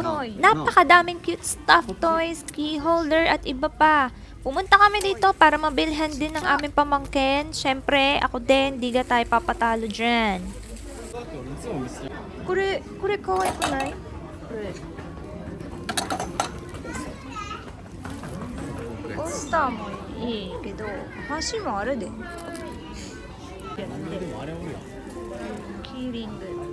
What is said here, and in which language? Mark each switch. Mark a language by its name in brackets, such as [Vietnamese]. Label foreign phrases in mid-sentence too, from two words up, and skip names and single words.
[Filipino] Napakadaming [English] cute stuffed toys, key holder [Filipino] at iba pa. Pumunta kami dito para mabilhan din ng aming pamangkin. Syempre, ako din, di ga tayo papatalo dyan. [Japanese] これ可愛くない？これ。ポスターもいいけど、橋もあるで。キーリング。